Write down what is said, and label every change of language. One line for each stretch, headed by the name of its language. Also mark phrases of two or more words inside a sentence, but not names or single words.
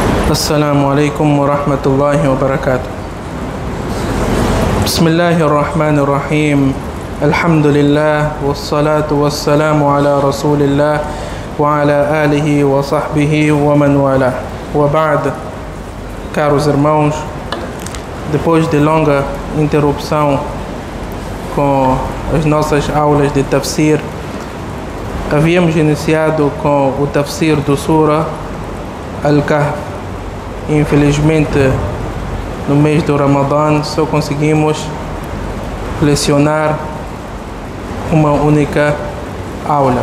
Arabic: السلام عليكم ورحمة الله وبركاته. بسم الله الرحمن الرحيم. الحمد لله والصلاة والسلام على رسول الله وعلى آله وصحبه ومن والاه. وبعد,
Portuguese: caros irmãos, depois de longa interrupção com as nossas aulas de tafsir, havíamos iniciado com o tafsir do Sura Al-Kahf. Infelizmente, no mês do Ramadã só conseguimos lecionar uma única aula.